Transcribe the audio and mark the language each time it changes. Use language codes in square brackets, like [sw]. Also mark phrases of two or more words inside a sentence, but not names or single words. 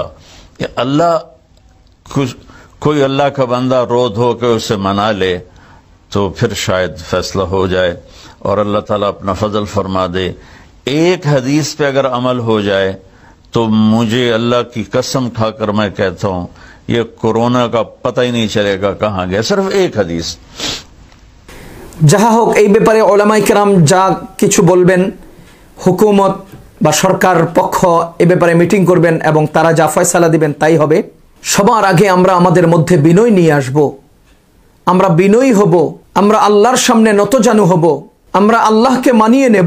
[ur] اللہ کوئی اللہ کا بندہ رو دھو کے اسے منا لے تو پھر شاید فیصلہ ہو جائے اور اللہ تعالیٰ اپنا فضل فرما دے. ایک حدیث پہ اگر عمل ہو جائے تو مجھے اللہ کی قسم کھا کر میں کہتا ہوں یہ کورونا کا پتہ ہی نہیں چلے گا کہاں گیا. صرف ایک حدیث. [bn] যাহা হোক, এই ব্যাপারে ওলামায়ে কেরাম যা কিছু বলবেন, হুকুমত বা সরকার পক্ষ এ ব্যাপারে মিটিং করবেন এবং তারা যা ফয়সালা দিবেন তাই হবে। সবার আগে আমরা আমাদের মধ্যে বিনয় নিয়ে আসব, আমরা বিনয়ী হব, আমরা আল্লাহর সামনে নতজানু হব, আমরা আল্লাহকে মানিয়ে নেব।